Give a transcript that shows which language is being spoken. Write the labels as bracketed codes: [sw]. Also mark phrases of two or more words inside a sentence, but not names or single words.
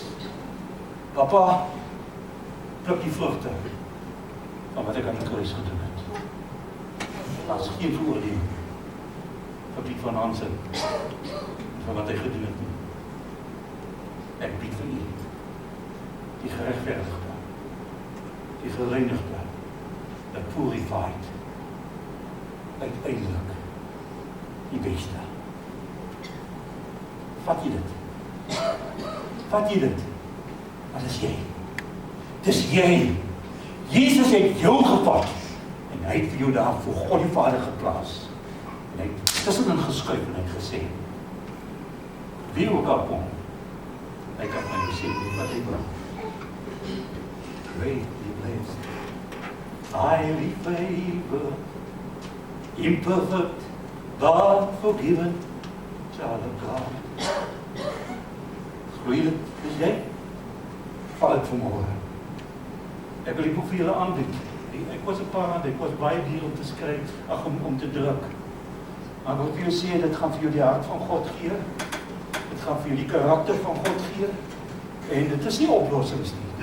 [af] Papa, pluk die vrugte van wat ek aan die kruis gedoen het. Daar is geen veroordeling vir Piet van Hansen van wat hy gedoen het nie. Ek bied vir u die geregverdigde, die gereinigde, [en] the purified, [af] uiteindelik die beste. Vat jy dit? Vat jy dit? Wat is jy? Dis jy. Jesus het jou gevat en hy het vir jou daar voor God die Vader geplaas. En hy het tussenin geskuif en hy het gesê, wie ook al kom, hy kan my sê, wat hy bring. [en] Greatly blessed, highly favored, imperfect, but forgiven, child of God. [af] Gloeie dit, is jy? Val het vanmorgen. Ek wil die boek vir julle aanbied. Ek was 'n paar maande, ek was baie duur om te skryf, om te druk. Maar ek wil vir jou sê, dit gaan vir jou die hart van God gee. Dit gaan vir jou die karakter van God gee. En dit is nie oplossings nie.